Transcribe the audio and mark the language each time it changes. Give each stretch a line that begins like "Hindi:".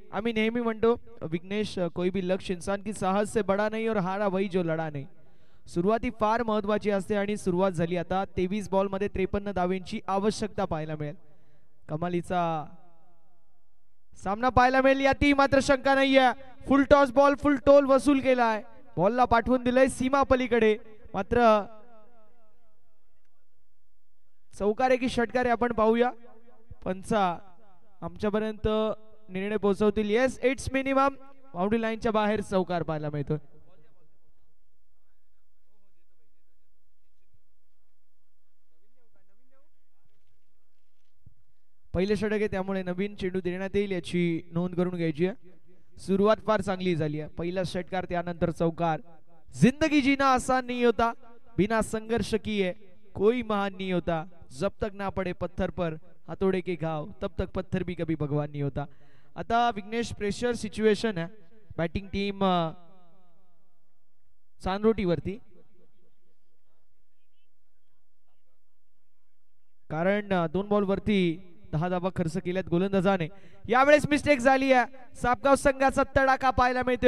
Marathi: आम्ही नेहमी म्हणतो विघ्नेश,
Hindi: कोई भी लक्ष्य इंसान की साहस से बड़ा नहीं और हारा वही जो लढा नहीं.
Marathi: सुरुवाती फार महत्वाची असते आणि सुरुवात झाली आता. 23 बॉल मध्ये 53 धावांची आवश्यकता पाहायला मिळेल. कमालीचा सामना पाहायला मिळेल याती मात्र शंका नाहीये. फुल टॉस बॉल, फुल टोल वसूल केलाय. बॉलला पाठवून दिलंय सीमा पलीकडे. मात्र चौकारे की षटकारे आपण पाहूया. पंचा आमच्यापर्यंत निर्णय पोहोचवतील.
English: Yes, it's minimum.
Marathi: बाउंड्री लाईनच्या बाहेर चौकार पाहायला मिळतो. पहिले षटक आहे त्यामुळे नवीन चेंडू देण्यात येईल याची नोंद करून घ्यायची आहे. सुरुवात फार चांगली झाली आहे. पहिला षटकार त्यानंतर चौकार.
Hindi: जिंदगी जीना आसान नहीं होता, बिना संघर्ष किए कोई महान नहीं होता. जब तक ना पड़े पत्थर पर हाथोड़े के घाव तब तक पत्थर भी कभी भगवान नहीं होता.
Marathi: आता विघ्नेश प्रेशर सिच्युएशन आहे. बॅटिंग टीम चांदरोटी वरती, कारण 2 बॉल वरती 10 धावा खर्च केल्यात गोलंदाजाने. यावेळेस मिस्टेक झाली आहे. सापगाव संघाचा तडाखा पाहायला मिळते.